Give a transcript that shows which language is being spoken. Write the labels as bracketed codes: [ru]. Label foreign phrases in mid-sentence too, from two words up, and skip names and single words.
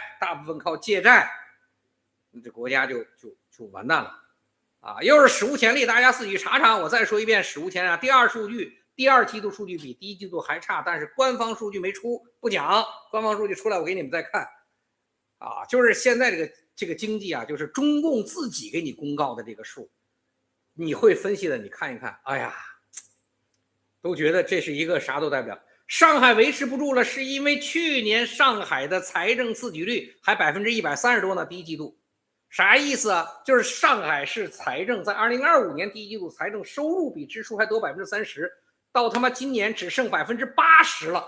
[zh] 大部分靠借債，這國家就完蛋了，啊，又是史無前例，大家自己查查。我再說一遍，史無前例。第二季度數據比第一季度還差，但是官方數據沒出，不講，官方數據出來我給你們再看，啊，就是現在這個經濟啊，就是中共自己給你公告的這個數，你會分析的，你看一看，哎呀。都覺得這是一個啥都代表。上海維持不住了，是因為去年上海的財政自給率還130多呢，第一季度。啥意思啊？就是上海市財政在2025年第一季度財政收入比支出還多30%，到他媽今年只剩80%了。